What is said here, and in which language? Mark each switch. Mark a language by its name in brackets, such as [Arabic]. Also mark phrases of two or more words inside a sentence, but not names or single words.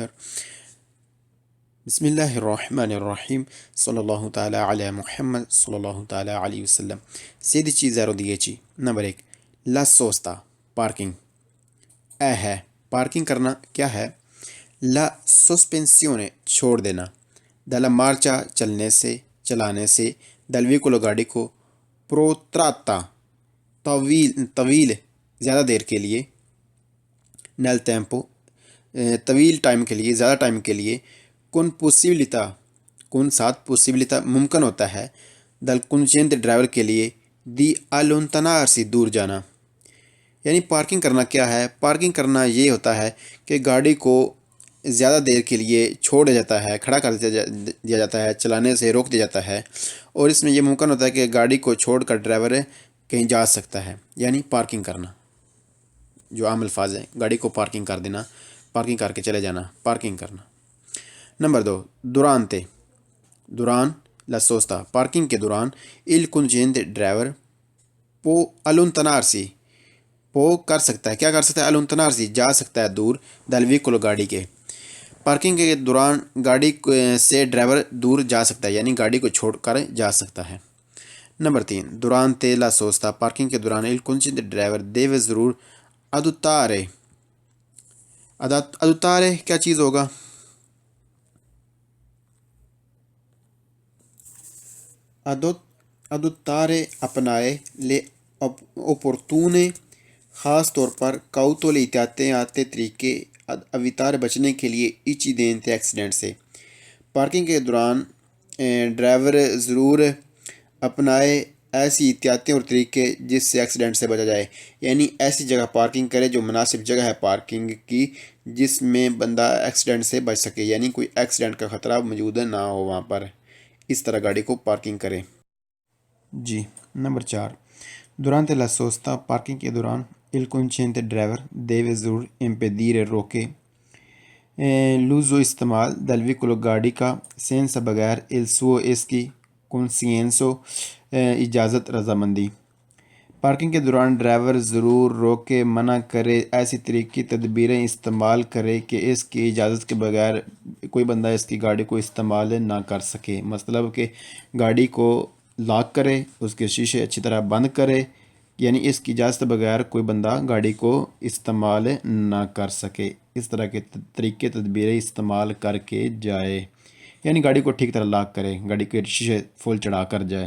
[Arabic] بسم اللہ الرحمن الرحیم، صلی اللہ تعالیٰ علی محمد صلی اللہ تعالیٰ علیہ وسلم۔ [Urdu] 16 نمبر 1، [Italian] la sosta [Urdu] پارکنگ ہے، پارکنگ کرنا کیا ہے؟ [Italian] la sospensione [Urdu] چھوڑ دینا، [Italian] dalla marcia [Urdu] چلانے سے [Italian] dal veicolo [Urdu] گاڑی کو protratta طویل زیادہ دیر کے لیے [Italian] nel tempo [Urdu] طویل ٹائم کے لیے، زیادہ ٹائم کے لیے [Italian] con possibilità [Urdu] ممکن ہوتا ہے [Italian] dal conducente [Urdu] ڈرائیور کے لیے [Italian] di allontanarsi [Urdu] دور جانا یعنی پارکنگ کرنا کیا ہے؟ پارکنگ کرنا یہ ہوتا ہے کہ گاڑی کو زیادہ دیر کے لیے چھوڑ دیا جاتا ہے، کھڑا کر دیا جاتا ہے، چلانے سے روک دیا جاتا ہے، اور اس میں یہ ممکن ہوتا ہے کہ گاڑی کو چھوڑ کر ڈرائیور کہیں جا سکتا ہے، یعنی پارکنگ کرنا جو عام الفاظ ہے، گاڑی کو پارکنگ کر دینا، پارکنگ کر کے چلے جانا، پارکنگ کرنا۔ نمبر 2، [Italian] durante، دوران la sosta، [Urdu] پارکنگ کے دوران [Italian] il conducente [Urdu] ڈرائیور [Italian] può allontanarsi، [Urdu] وہ کر سکتا ہے، کیا کر سکتا ہے؟ allontanarsi، جا سکتا ہے دور [Italian] dal veicolo، [Urdu] گاڑی کے۔ پارکنگ کے دوران گاڑی سے ڈرائیور دور جا سکتا ہے، یعنی گاڑی کو چھوڑ کر جا سکتا ہے۔ نمبر 3، [Italian] durante la sosta، [Urdu] پارکنگ کے دوران [Italian] il conducente [Urdu] ڈرائیور deve ضرور adottare، adottare کیا چیز ہوگا؟ adottare اپنائے، لے opportune خاص طور پر cautole احتیاطی طریقے evitare بچنے کے لیے incidente ایکسیڈنٹ سے۔ پارکنگ کے دوران ڈرائیور ضرور اپنائے ایسی احتیاطیں اور طریقے جس سے ایکسیڈنٹ سے بچا جائے، یعنی ایسی جگہ پارکنگ کرے جو مناسب جگہ ہے پارکنگ کی، جس میں بندہ ایکسیڈنٹ سے بچ سکے، یعنی کوئی ایکسیڈنٹ کا خطرہ موجود نہ ہو وہاں پر، اس طرح گاڑی کو پارکنگ کرے۔ جی نمبر 4، [Italian] durante la sosta، [Urdu] پارکنگ کے دوران [Italian] il conducente [Urdu] ڈرائیور deve ضرور impedire روکے l'uso استعمال [Italian] del veicolo، [Urdu] گاڑی کا senza بغیر [Italian] il suo [Urdu] اس کی consenso اجازت رضامندی۔ پارکنگ کے دوران ڈرائیور ضرور روکے، منع کرے، ایسی طریقی تدبیریں استعمال کرے کہ اس کی اجازت کے بغیر کوئی بندہ اس کی گاڑی کو استعمال نہ کر سکے، مطلب کہ گاڑی کو لاک کرے، اس کے شیشے اچھی طرح بند کرے، یعنی اس کی اجازت بغیر کوئی بندہ گاڑی کو استعمال نہ کر سکے، اس طرح کے طریقے تدبیریں استعمال کر کے جائے، یعنی گاڑی کو ٹھیک طرح لاک کرے، گاڑی کے شیشے فل چڑھا کر جائے۔